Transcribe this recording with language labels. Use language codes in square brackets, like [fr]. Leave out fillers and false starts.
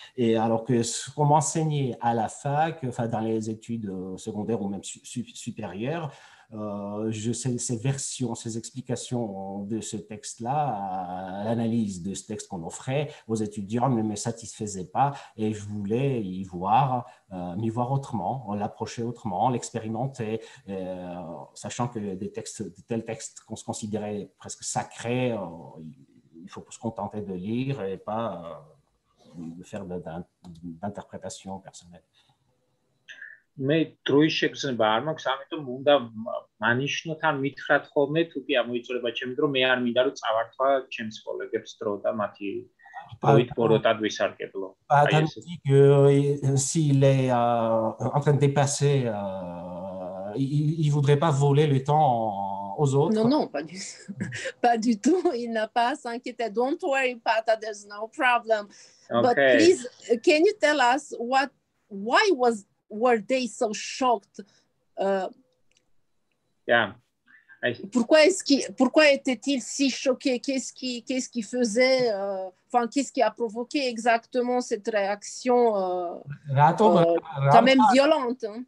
[fr] Et alors que ce qu'on m'enseignait à la fac, enfin dans les études secondaires ou même supérieures, ces versions, ces explications de ce texte-là, l'analyse de ce texte qu'on offrait aux étudiants ne me satisfaisait pas et je voulais m'y voir autrement, l'approcher autrement, l'expérimenter, sachant que de tels textes qu'on se considérait presque sacrés, il faut se contenter de lire et pas de faire d'interprétation personnelle. [ka] მე დროის შეგრძნება არ მაქვს, ამიტომ უნდა მანიშნოთ ან მითხრათ ხოლმე, თუ კი ამოიწურება ჩემი დრო, მე არ მინდა რომ წავართვა ჩემს კოლეგებს დრო და მათი დროით ბოროტად ვისარგებლო. [fr] Tandis que s'il est en train de dépasser, il ne voudrait pas voler le temps aux autres. Non, non, pas du tout. Il n'a pas à s'inquiéter. [en] Don't worry, Pata, there's no problem. Okay. But please, can you tell us why were they so shocked? Yeah. [fr] Pourquoi étaient-ils si choqués? Qu'est-ce qui faisait, qu'est-ce qui a provoqué exactement cette réaction quand même violente?